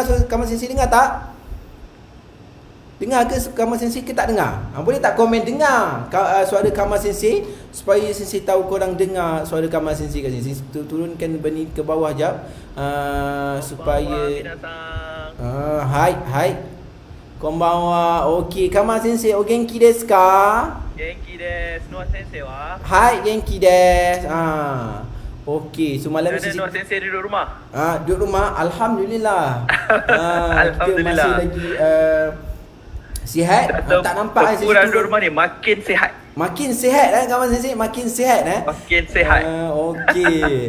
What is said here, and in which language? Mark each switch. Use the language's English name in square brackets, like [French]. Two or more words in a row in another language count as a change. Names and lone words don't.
[Malay] Kamal Sensei dengar tak? Dengar ke Kamal Sensei ke tak dengar? Boleh tak komen dengar suara Kamal Sensei, supaya Sensei tahu korang dengar suara Kamal Sensei kat sini. Turunkan benih ke bawah jap. Supaya hai. [Japanese] こんばんは. Okey, Kamal Sensei, お元気ですか? 元気です. Noa 先生は? はい、元気です. [Malay] Okey, so malam ni Noa Sensei duduk rumah? Duduk rumah, alhamdulillah. Alhamdulillah. Kita masih lagi sihat. Tak nampak ukuran duduk rumah ni makin sihat. Makin sihat Kamal Sensei, makin sihat Makin sihat. Okey.